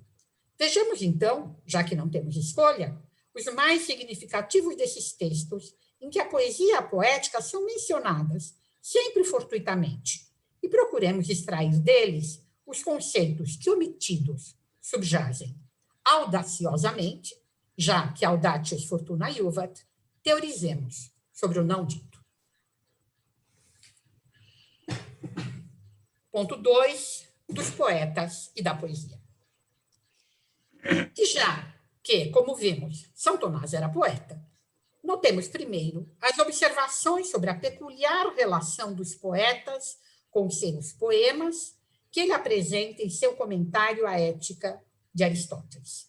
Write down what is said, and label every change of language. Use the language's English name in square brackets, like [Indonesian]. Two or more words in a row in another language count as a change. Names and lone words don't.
[Portuguese] Vejamos, então, já que não temos escolha, os mais significativos desses textos em que a poesia e a poética são mencionadas, sempre fortuitamente, e procuremos extrair deles os conceitos que, omitidos, subjazem audaciosamente, já que [Latin] audatius fortuna iuvat, [Portuguese] teorizemos sobre o não dito. Ponto 2, dos poetas e da poesia. E já que, como vimos, São Tomás era poeta, notemos primeiro as observações sobre a peculiar relação dos poetas com seus poemas que ele apresenta em seu comentário à Ética de Aristóteles.